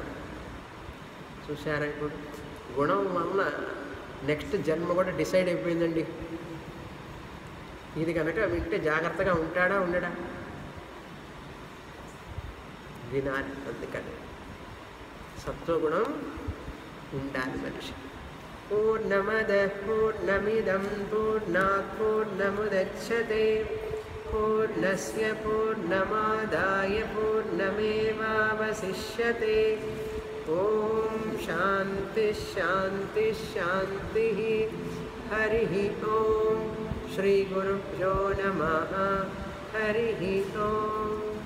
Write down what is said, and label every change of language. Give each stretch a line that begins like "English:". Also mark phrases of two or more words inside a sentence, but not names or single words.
Telugu: చూసారా, ఇప్పుడు గుణం వల్ల నెక్స్ట్ జన్మ కూడా డిసైడ్ అయిపోయిందండి. ఇది కనుక వింటే జాగ్రత్తగా ఉంటాడా ఉండడా? వినాలి. అందుకని సత్వగుణం ఉండాలి మనిషి.
Sanskrit: పూర్ణమద పూర్ణమిదం పూర్ణాత్ పూర్ణముదచ్యతే పూర్ణస్య పూర్ణమాదాయ పూర్ణమేవావశిష్యతే. ఓం శాంతి శాంతి శాంతి. హరి ఓం. శ్రీ గురుభ్యో నమః. హరి ఓం.